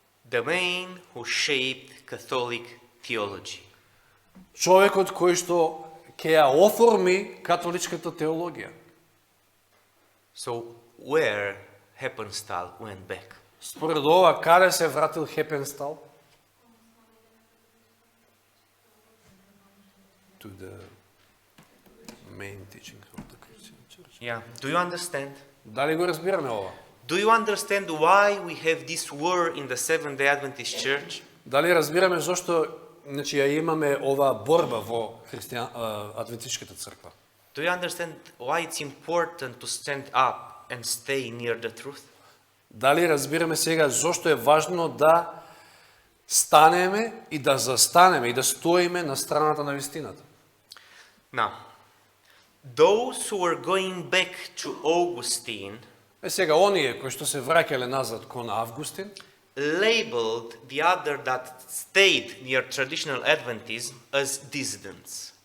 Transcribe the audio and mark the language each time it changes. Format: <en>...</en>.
<en>The man who shaped Catholic theology.</en> <mk>Човекот кој што ќе ја оформи католичката теологија.</mk> <en>So where Heppenstall went back?</en> <mk>Според ова, каде се вратил Хепенстал?</mk> <en>To the main teaching of the Christian Church. Yeah. Do you understand?</en> <mk>Дали го разбираме ова?</mk> <en>Do you understand why we have this war in the Seventh-day Adventist Church?</en> <mk>Дали разбираме зошто значи ја имаме ова борба во адвентистичката црква?</mk> <en>Do you understand why it's important to stand up and stay near the truth?</en> <mk>Дали разбираме сега зошто е важно да станеме и да застанеме и да стоиме на страната на вистината?</mk> <en>Now, those who were going back to Augustine</en> <mk>Сега, оние кои што се враќале назад кон Августин,</mk> <en>labeled the other that stayed near traditional Adventism as dissidents.</en>